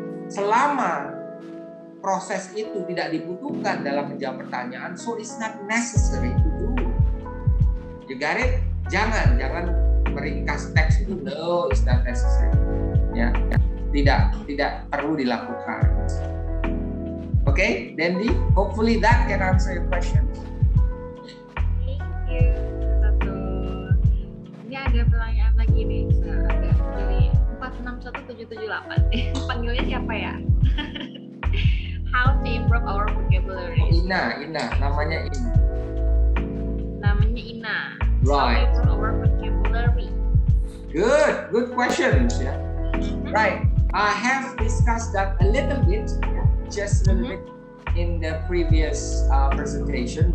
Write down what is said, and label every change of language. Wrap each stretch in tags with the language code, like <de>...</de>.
<id>Selama proses itu tidak dibutuhkan dalam menjawab pertanyaan,</id> <en>so it's not necessary to do. You got it?</en> <id>Jangan meringkas teks itu.</id> <en>No, it's not necessary.</en> <id>Ya, tidak perlu dilakukan.</id> <en>Okay, Dendi, hopefully that can answer your questions. Thank you, Toto.</en> <id>Ini ada pertanyaan lagi nih, ada dari 461778. Panggilnya siapa ya?</id> <en>How to improve our vocabulary?</en> <id>Oh, Ina, namanya Ina. Namanya Ina.</id> <en>Right. How to improve our vocabulary? Good questions. Yeah. Right. I have discussed that a little bit, just a little bit in the previous presentation.</en>